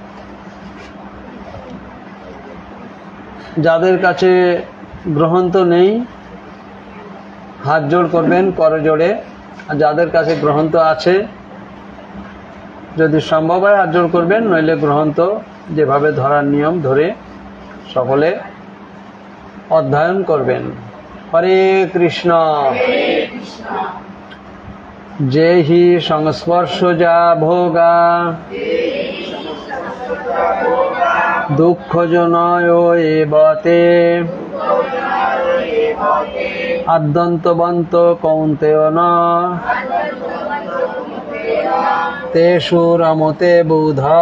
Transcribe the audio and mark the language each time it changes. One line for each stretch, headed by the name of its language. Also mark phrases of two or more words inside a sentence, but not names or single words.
Bangla: যাদের কাছে গ্রন্থ নেই হাত জোড় করবেন করজোড়ে, আর যাদের কাছে গ্রন্থ আছে যদি সম্ভব হয় হাত জোড় করবেন, নইলে গ্রন্থ যেভাবে ধরার নিয়ম ধরে সকলে অধ্যয়ন করবেন। হরে কৃষ্ণ।
Sanskrit: যেহি সংস্পর্শজা ভোগা দুঃখজনয় এবতে আদ্যন্তবন্ত কৌন্তেয় ন তেষু রমতে বুধ।